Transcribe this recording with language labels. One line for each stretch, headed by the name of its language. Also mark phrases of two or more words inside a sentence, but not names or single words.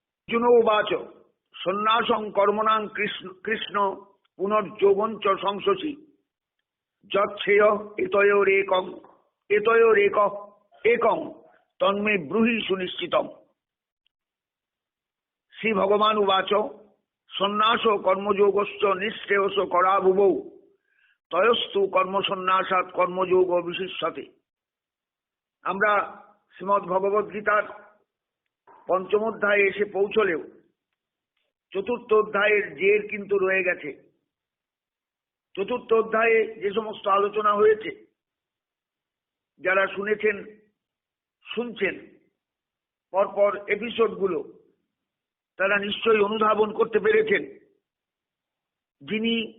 Sanskrit: अर्जुन उवाच सन्न्यासं कर्मणां कृष्ण पुनर्योगञ्च संशोषि यच्छेय एतयोरेकं तन्मे ब्रूहि सुनिश्चितम्। श्री भगवान उवाच सन्न्यास कर्मयोगश्च निःश्रेयस करावुभौ तयस्तु कर्म सन्न्यासात् कर्मयोग विशिष्यते।
Bangla: আমরা শ্রীমদ্ ভগবদ গীতার পঞ্চম অধ্যায়ে এসে পৌঁছলেও চতুর্থ অধ্যায়ের জের কিন্তু রয়ে গেছে। চতুর্থ অধ্যায়ে যে সমস্ত আলোচনা হয়েছে যারা শুনেছেন শুনছেন পরপর এপিসোডগুলো তারা নিশ্চয়ই অনুধাবন করতে পেরেছেন যিনি